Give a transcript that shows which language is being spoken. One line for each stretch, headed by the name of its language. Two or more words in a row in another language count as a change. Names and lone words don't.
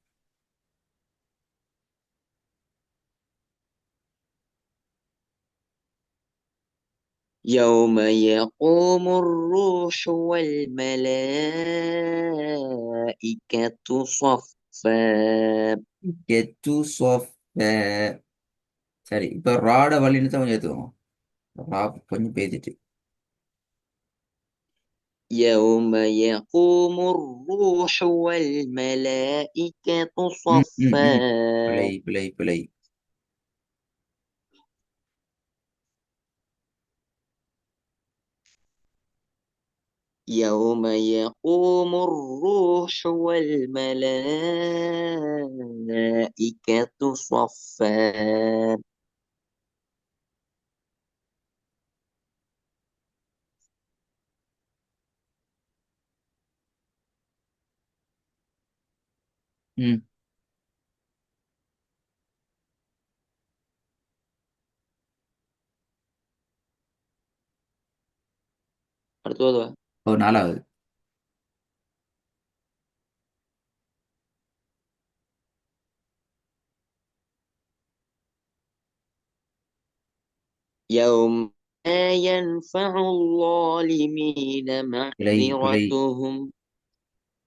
Arabic: يوم يقوم الروح والملائكة صفا. கெத்து சாஃப்.
Tamil: சரி, இப்ப ராட வழின்னு தான் கொஞ்சம் எடுத்துக்கோங்க. ரா கொஞ்சம் பேசிட்டு.
Arabic: يوم يقوم الروح والملائكة ம், ம், صفا.
Tamil: ம். பிழை பிழை பிழை.
Arabic: يوم يقوم الروح والملائكة صفا. ம்.
Tamil: அடுத்தது ஓ, நாலாவது.
Arabic: يوم لا ينفع الظالمين
Tamil: பிழை பிழை.
Arabic: معذرتهم.